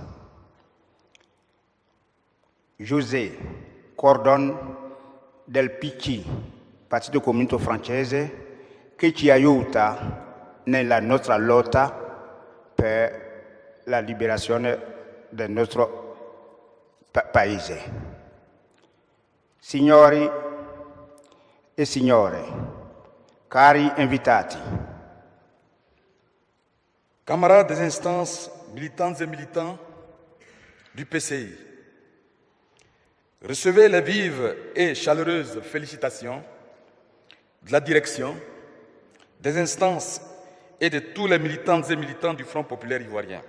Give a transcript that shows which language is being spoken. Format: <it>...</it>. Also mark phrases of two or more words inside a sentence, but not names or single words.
<it>José Cordon del PC, Partito Comunista Francese, che ci aiuta nella nostra lotta per la liberazione del nostro paese. Signori e signore, cari invitati,</it> <fr>camarades des instances, militantes et militants du PCI, recevez les vives et chaleureuses félicitations de la direction, des instances et de tous les militantes et militants du Front populaire ivoirien.</fr>